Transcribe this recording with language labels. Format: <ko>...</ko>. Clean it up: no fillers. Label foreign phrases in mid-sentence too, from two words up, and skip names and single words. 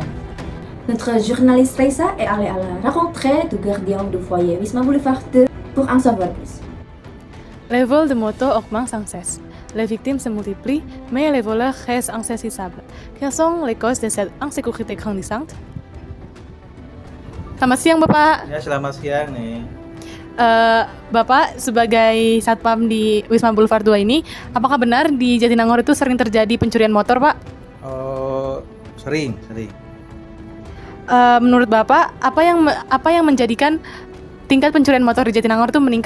<fr>Notre journaliste Raissa est allée à la rencontre du gardien du foyer Wisma Boulevard 2 pour en savoir plus. Les vols de moto augmentent sans cesse. Les victimes se multiplient, mais les voleurs restent insaisissables. Quelles sont les causes de cette insécurité grandissante?</fr> <id>Selamat siang, Bapak. Ya, selamat siang nih. Bapak sebagai satpam di Wisma Boulevard 2 ini, apakah benar di Jatinangor itu sering terjadi pencurian motor, Pak? Oh, sering. Menurut Bapak, apa yang menjadikan tingkat pencurian motor di Jatinangor itu meningkat?</id>